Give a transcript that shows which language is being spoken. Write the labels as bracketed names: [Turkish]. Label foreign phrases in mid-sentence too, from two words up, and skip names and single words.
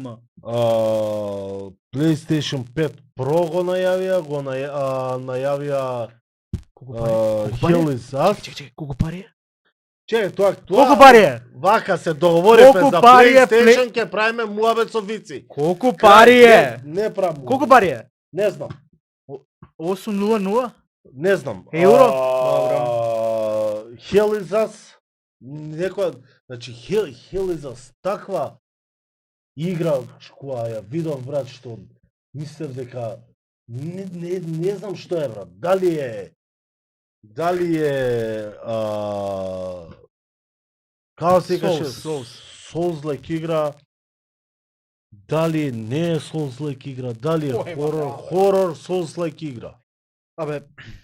[Macedonian] PlayStation 5 Pro го најавија, најавија Hell is Us. Чекај, колку пари е? Чекај, тоа Колку пари е? Вака се договоривме Колку за пари е PlayStation, ќе правиме муабет со вици. Колку пари е? Не правам. Колку пари е? Не знам. 800? Не знам. Евро? Hell is Us. Некоја, значи Hell is Us таква игра која ја видов брат што мислев дека не знам што е брат. Дали е како се каже Souls-like игра, дали не е Souls-like игра, дали е хорор Souls-like игра.